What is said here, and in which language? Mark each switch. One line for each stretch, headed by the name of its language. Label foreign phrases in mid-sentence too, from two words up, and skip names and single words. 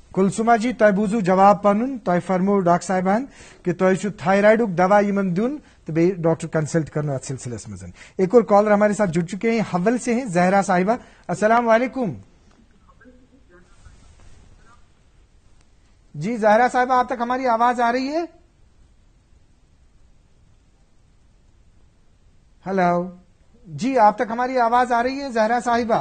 Kashmiri: کلثومہ جی تۄہہِ بوٗزوٕ جواب پنُن تۄہہِ فرموو ڈاکٹر صاحبن کہ تۄہہِ چھُ تھایرایڈُک دوا یِمن دیُن تو بیٚیہِ ڈاکٹر کنسلٹ کرنا اتھ سلسلس منٛز
Urdu: ایک اور کالر ہمارے ساتھ جڑ چکے ہیں حول سے ہیں زہرا صاحبہ السلام علیکم جی زہرا صاحبہ آپ تک ہماری آواز آ رہی ہے ہلو جی آپ تک ہماری آواز آ رہی ہے زہرا صاحبہ